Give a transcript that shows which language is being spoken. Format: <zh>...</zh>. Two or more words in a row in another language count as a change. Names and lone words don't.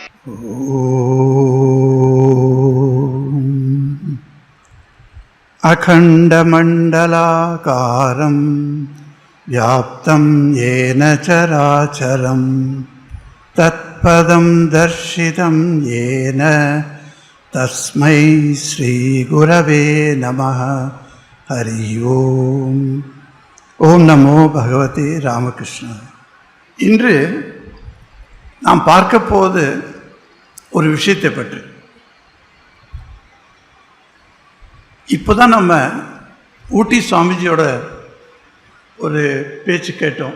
<sa>अखण्डमण्डलाकारं व्याप्तं येन चराचरं तत्पदं दर्शितं येन तस्मै श्रीगुरवे नमः. हरि ओम्. ॐ नमो भगवते रामकृष्णाय.</sa> <ta>இன்று நாம் பார்க்க போவது ஒரு விஷயத்தை பற்றி. இப்போ தான் நம்ம ஊட்டி சுவாமிஜியோட ஒரு பேச்சு கேட்டோம்.</ta>